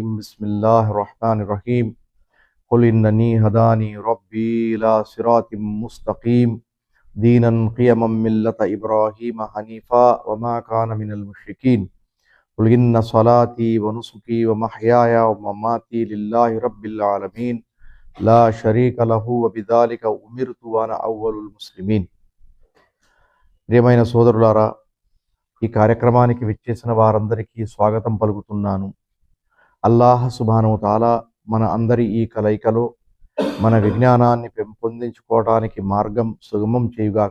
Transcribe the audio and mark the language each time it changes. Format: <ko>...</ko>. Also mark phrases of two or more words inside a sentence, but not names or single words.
<ar>بسم الله الرحمن الرحيم. قل إنني هداني ربي إلى صراط مستقيم دينا قيما ملة إبراهيم حنيفا وما كان من المشركين. قل إن صلاتي ونسكي ومحياي ومماتي لله رب العالمين لا شريك له وبذلك أمرت وأنا أول المسلمين.</ar> <te>ప్రియమైన సోదరులారా, ఈ కార్యక్రమానికి విచ్చేసిన వారందరికీ స్వాగతం పలుకుతున్నాను.</te> <ar>الله سبحانه وتعالى</ar> <te>మన అందరి ఈ కలయికలో మన విజ్ఞానాన్ని పెంపొందించుకోవడానికి మార్గం సుగమం చేయుగాక.</te>